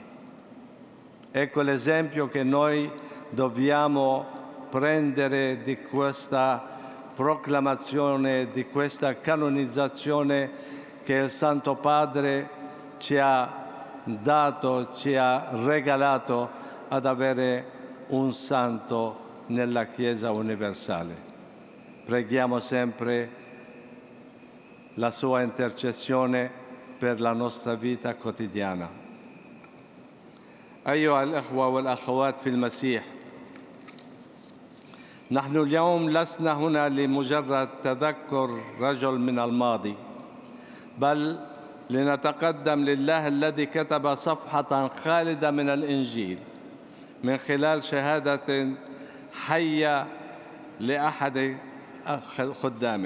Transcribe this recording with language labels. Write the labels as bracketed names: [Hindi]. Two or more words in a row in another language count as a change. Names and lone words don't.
[Italian] Ecco l'esempio che noi dobbiamo prendere di questa proclamazione, di questa canonizzazione che il Santo Padre ci ha dato, ci ha regalato ad avere un santo nella Chiesa universale. Preghiamo sempre la sua intercessione per la nostra vita quotidiana. [Arabic] أيها الأخوة والأخوات في المسيح، نحن اليوم لسنا هنا لمجرد تذكر رجل من الماضي، بل لنتقدم لله الذي كتب صفحة خالدة من الإنجيل من خلال شهادة حية لأحد خدامه.